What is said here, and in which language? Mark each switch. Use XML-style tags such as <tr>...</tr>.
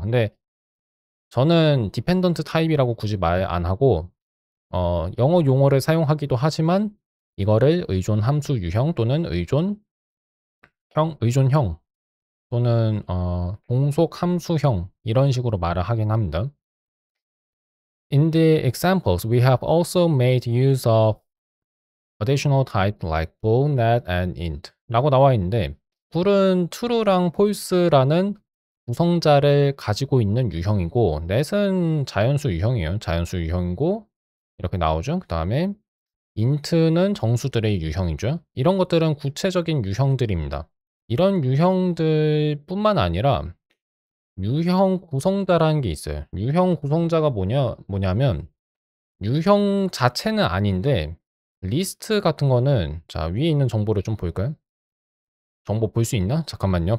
<ko>근데 저는 디펜던트 타입이라고 굳이 말 안 하고 영어 용어를 사용하기도 하지만 이거를 의존 함수 유형 또는 의존형 또는 종속 함수형 이런 식으로 말을 하긴 합니다.</ko> <en>In the examples, we have also made use of additional type like bool, net, and int</en> <ko>라고 나와 있는데 bool은 true랑 false라는 구성자를 가지고 있는 유형이고 net은 자연수 유형이에요. 자연수 유형이고 이렇게 나오죠. 그 다음에 int는 정수들의 유형이죠. 이런 것들은 구체적인 유형들입니다. 이런 유형들 뿐만 아니라 유형 구성자라는 게 있어요. 유형 구성자가 뭐냐면 유형 자체는 아닌데 리스트 같은 거는 자 위에 있는 정보를 좀 볼까요? 정보 볼 수 있나? 잠깐만요.</ko>